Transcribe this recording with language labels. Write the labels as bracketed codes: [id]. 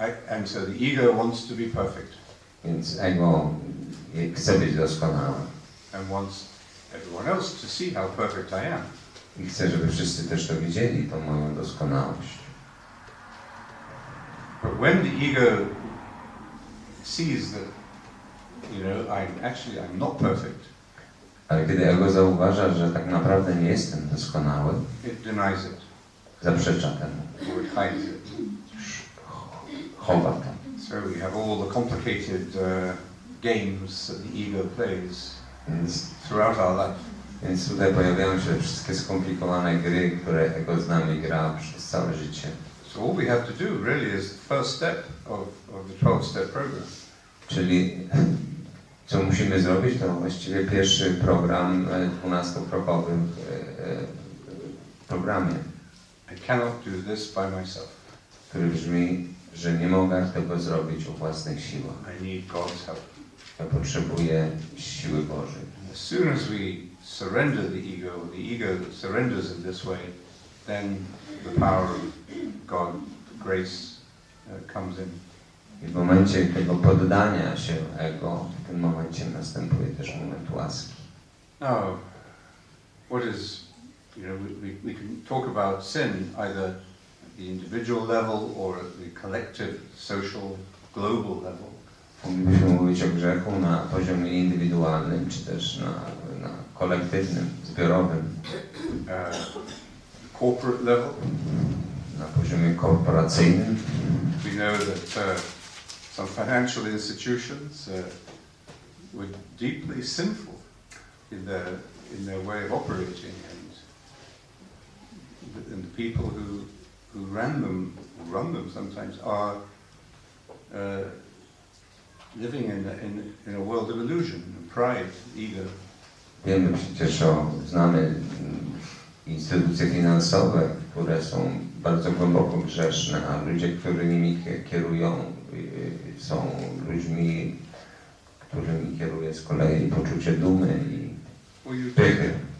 [en] And so the ego wants to be perfect. [pl] Więc ego chce być doskonałe. [en] And wants everyone else to see how perfect I am. [pl] I chcę, żeby wszyscy też to widzieli, tą moją doskonałość. [en] But when the ego sees that, I'm not perfect. [pl] Ale kiedy ego zauważa, że tak naprawdę nie jestem doskonały, [en] It denies it. [pl] Zaprzecza temu. [en] Or it hides it. [pl] Chowa to. [en] So we have all the complicated games that the ego plays throughout our life. [pl] Więc tutaj pojawiają się wszystkie skomplikowane gry, które ego z nami gra przez całe życie. [en] So all we have to do really is the first step of the 12-step program. [pl] Czyli co musimy zrobić, to właściwie pierwszy program 12-krokowym programie, [en] I cannot do this by myself. [pl] który brzmi, że nie mogę tego zrobić o własnych siłach. [en] I need God's help. [pl] Ja potrzebuję siły Bożej. [en] As soon as we surrender the ego surrenders in this way, then the power of God, grace comes in. [pl] I w momencie tego poddania się ego, w tym momencie następuje też moment łaski. [en] Now, what is, we can talk about sin either at the individual level or at the collective, social, global level. [pl] Moglibyśmy mówić o grzechu na poziomie indywidualnym, czy też na kolektywnym, zbiorowym. [en] Corporate level. [pl] Na poziomie korporacyjnym. [en] We know that some financial institutions were deeply sinful in their way of operating, and the people who run them sometimes are living in a world of illusion and pride, ego. [pl] Wiemy przecież znamy instytucje finansowe, które są bardzo głęboko grzeszne, a ludzie, którzy nimi kierują, są ludźmi, którymi kieruje z kolei poczucie dumy i pychy.